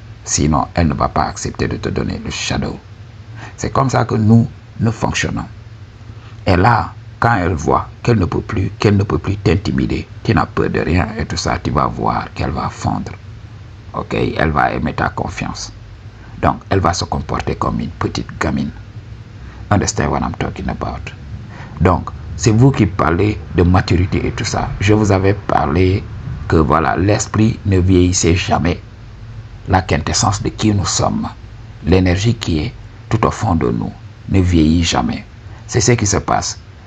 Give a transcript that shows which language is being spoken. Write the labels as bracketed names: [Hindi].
[French] Sinon, elle ne va pas accepter de te donner le shadow. C'est comme ça que nous fonctionnons. Et là, quand elle voit qu'elle ne peut plus t'intimider, tu n'as peur de rien et tout ça, tu vas voir qu'elle va fondre. Ok, elle va aimer ta confiance. Donc, elle va se comporter comme une petite gamine. [English] Understand what I'm talking about? [French] Donc, c'est vous qui parlez de maturité et tout ça. Je vous avais parlé que voilà, l'esprit ne vieillissait jamais. La quintessence de qui nous sommes, l'énergie qui est tout au fond de nous, ne vieillit jamais. C'est ce qui se passe.